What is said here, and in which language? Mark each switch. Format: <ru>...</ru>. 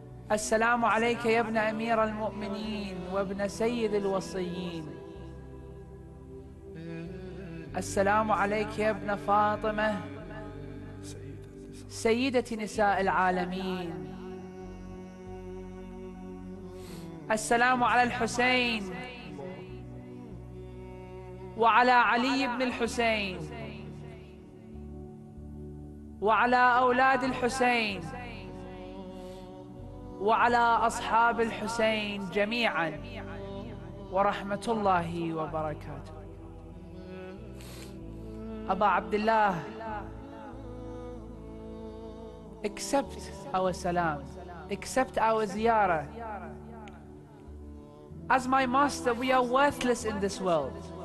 <ar>Assalamu alayka ya ibn Amir al-Mu'mineen wa ibn Sayyid al-Wasiyyin. Assalamu alayka ya ibn Fatimah سيدة نساء العالمين. السلام على الحسين وعلى علي بن الحسين وعلى أولاد الحسين وعلى أصحاب الحسين جميعا ورحمة الله وبركاته.</ar> <en>أبا عبد الله, accept our salam, accept our ziyarah. As my master, we are worthless in this world.</en>